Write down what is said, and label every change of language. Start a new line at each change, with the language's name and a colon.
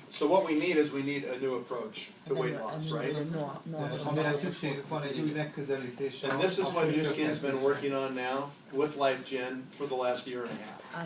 English: So what we need is we need a new approach to weight loss, right?
Hungarian: Amire szükségük van egy új megközelítésre.
English: And this is what Nu Skin's been working on now with LifeGen for the last year and a half.